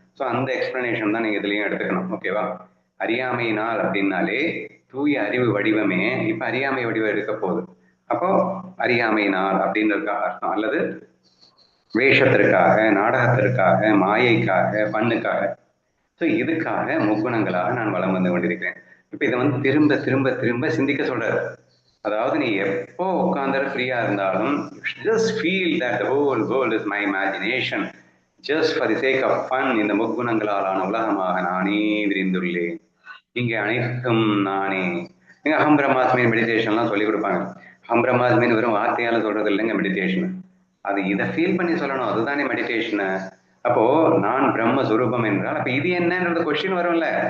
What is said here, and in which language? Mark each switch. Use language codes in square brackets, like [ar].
[ta] So அந்த explanation தான் நீங்க இதுலயும் எடுத்துக்கணும். ஓகேவா? அறியாமையினால் அப்படின்னாலே தூய அறிவு வடிவமே இப்ப அறியாமை வடிவம் எடுக்க போகுது. அப்போ அறியாமையினால் அப்படின்றதுக்காக அர்த்தம், அல்லது வேஷத்திற்காக, நாடகத்திற்காக, மாயைக்காக, பண்ணுக்காக, ஸோ இதுக்காக முக்குணங்களாக நான் வலம் வந்து கொண்டிருக்கிறேன். இப்ப இதை வந்து திரும்ப திரும்ப திரும்ப சிந்திக்க சொல்றாரு. அதாவது நீ எப்போ உட்கார்ந்து ஃப்ரீயா இருந்தாலும் [en] just feel that the whole world is my imagination, just for the sake of fun. [ta] இந்த முக்குணங்களாலான உலகமாக நானே விரிந்துள்ளேன், இங்கே அனைத்தும் நானே. நீங்க அகம் பிரம்மாஸ்மின் மெடிடேஷன்லாம் சொல்லி கொடுப்பாங்க. அகம் பிரம்மாஸ்மின் வெறும் வார்த்தையால சொல்றது இல்லைங்க மெடிடேஷன், அது இதை ஃபீல் பண்ணி சொல்லணும், அதுதானே மெடிடேஷனு. அப்போ நான் பிரம்ம சுரூபம் என்றால் அப்ப இது என்னன்றது கொஸ்டின் வரும்ல.